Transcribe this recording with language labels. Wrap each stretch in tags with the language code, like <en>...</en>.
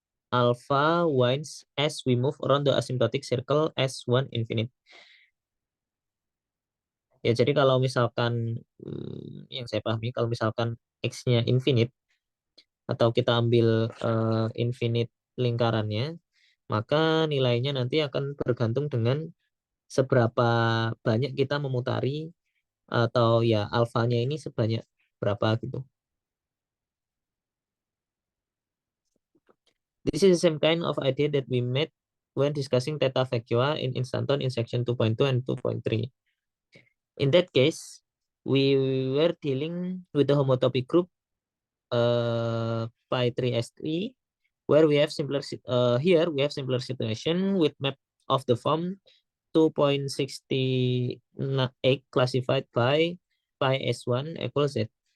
<en>Alpha winds as we move around the asymptotic circle S1 infinite.</en> <id>Ya, jadi kalau misalkan yang saya pahami kalau misalkan X-nya infinite atau kita ambil infinite lingkarannya, maka nilainya nanti akan bergantung dengan seberapa banyak kita memutari atau ya alfanya ini sebanyak berapa gitu.</id> <en>This is the same kind of idea that we made when discussing theta vecua in instanton in section 2.2 and 2.3. In that case, we were dealing with the homotopy group pi 3s3 where we have simpler here we have simpler situation with map of the form 2.68 classified by pi s1 equals z.</en>